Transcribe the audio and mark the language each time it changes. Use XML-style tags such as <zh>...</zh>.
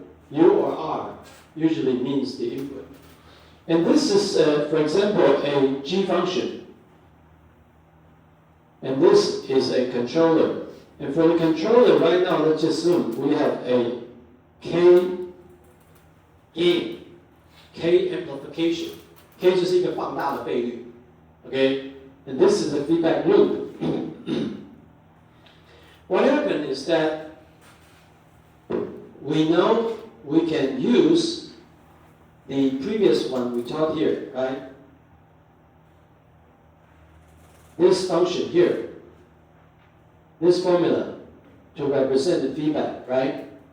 <en>U or R usually means the input. And this is, for example, a G function. And this is a controller. And for the controller, right now, let's assume we have a K gain, K amplification.</en> <zh>K 就是一个放大的倍率</zh> <en>okay? And this is the feedback loop. What happened is that we know we can use the previous one we taught here, right? This function here, this formula to represent the feedback, right?</en>